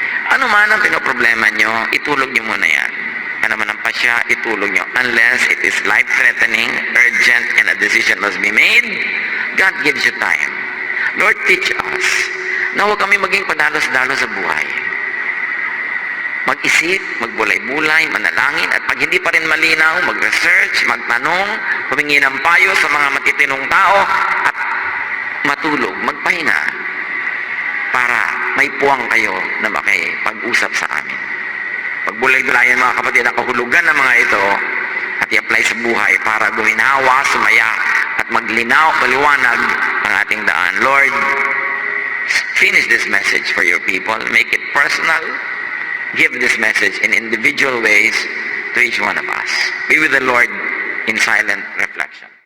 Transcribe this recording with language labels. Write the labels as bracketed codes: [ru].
[tl] Ano man ang pinoproblema nyo, itulog nyo muna yan. Ano man ang pasya, itulog nyo. [en] Unless it is life-threatening, urgent, and a decision must be made, God gives you time. [tl] Lord, [en] teach us [tl] na huwag kami maging padalos-dalos sa buhay. Mag-isip, magbulay-bulay, manalangin, at pag hindi pa rin malinaw, mag-research, magtanong, humingi ng payo sa mga matitinong tao, at matulog, magpahinga, para may puwang kayo na makipag-usap sa amin. Pagbulay-bulayan mga kapatid, ang kahulugan ng mga ito, at i-apply sa buhay para guminawa, sumaya, at maglinaw, maliwanag ang ating daan. [en] Lord, finish this message for your people. Make it personal. Give this message in individual ways to each one of us. Be with the Lord in silent reflection.